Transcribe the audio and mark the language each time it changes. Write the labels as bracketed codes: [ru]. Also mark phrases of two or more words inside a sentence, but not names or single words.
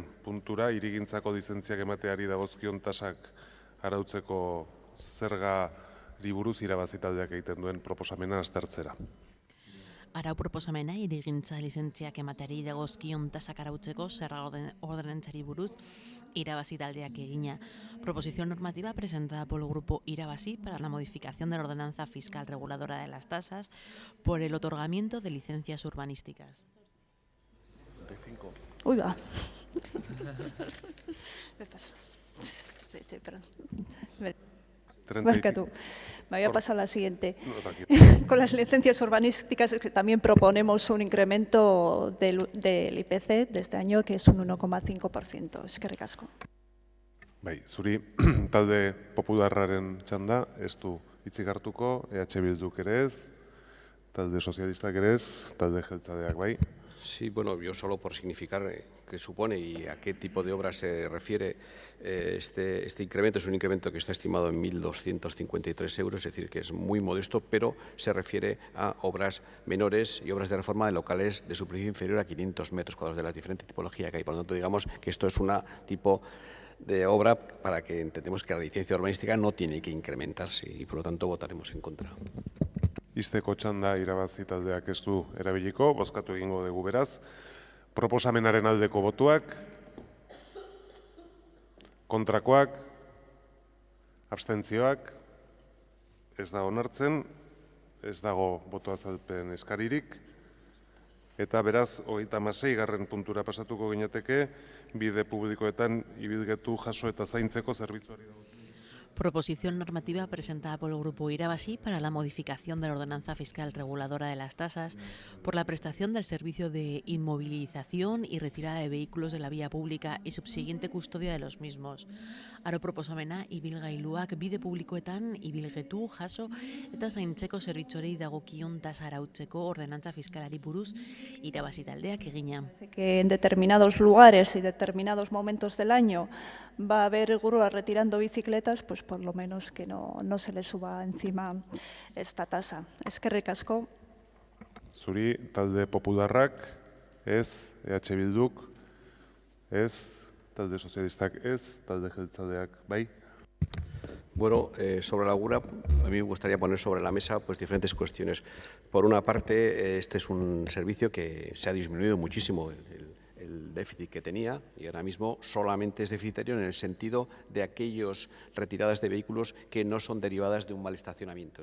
[eu] puntura hirigintzako lizentziak emateari dagozkion tasak arautzeko zergari buruz irabazi taldeak egiten duen proposamena aztertzera. Arau proposamena hirigintza lizentziak emateari dagozkion tasak arautzeko zerga ordenantzari buruz irabazi taldeak egina. [es] Proposición normativa presentada por el grupo Irabasi para la modificación de la ordenanza fiscal reguladora de las tasas por el otorgamiento de licencias urbanísticas. Uy, va. Me paso. Sí, perdón. Marca tú. Me había pasado la siguiente. Con las licencias urbanísticas es que también proponemos un incremento del IPC de este año, que es un 1,5%. [eu] Eskerrik asko. Bai, zuri talde popularraren txanda, ez du hitzik hartuko, EH Bilduk ere ez, talde sozialistak ere ez, talde jeltzaleak bai. [es] Sí, bueno, yo solo por significar qué supone y a qué tipo de obras se refiere este incremento. Es un incremento que está estimado en 1.253 euros, es decir, que es muy modesto, pero se refiere a obras menores y obras de reforma de locales de superficie inferior a 500 metros cuadrados de la diferente tipología que hay. Por lo tanto, digamos que esto es una tipo de obra para que entendemos que la licencia urbanística no tiene que incrementarse y por lo tanto votaremos en contra. [eu] Izteko txanda irabazi taldeak ez du erabiliko, bozkatu egingo dugu beraz. Proposamenaren aldeko botuak, kontrakoak, abstentzioak, ez da onartzen, ez dago boto azalpen eskaririk, eta beraz, 36. puntura pasatuko ginateke, bide publikoetan ibilgetu jaso eta zaintzeko zerbitzuari dago. [es] Proposición normativa presentada por el Grupo Irabasí para la modificación de la ordenanza fiscal reguladora de las tasas por la prestación del servicio de inmovilización y retirada de vehículos de la vía pública y subsiguiente custodia de los mismos. [eu] Aro proposamena ibilgailuak bide publikoetan ibilgetu, jaso eta zaintzeko zerbitzuei dagokion tasa arautzeko ordenantza fiskalari buruz Irabasí taldeak egina. [es] Que en determinados lugares y determinados momentos del año va a haber grúas retirando bicicletas, pues por lo menos que no se le suba encima esta tasa. [eu] Eskerrik asko. Zuri talde popularrak, ez, EH Bilduk, ez, talde sozialistak ez, talde jeltzaleak, bai? [es] Bueno, sobre la GURA, a mí me gustaría poner sobre la mesa pues, diferentes cuestiones. Por una parte, este es un servicio que se ha disminuido muchísimo el déficit que tenía y ahora mismo solamente es deficitario en el sentido de aquellas retiradas de vehículos que no son derivadas de un mal estacionamiento.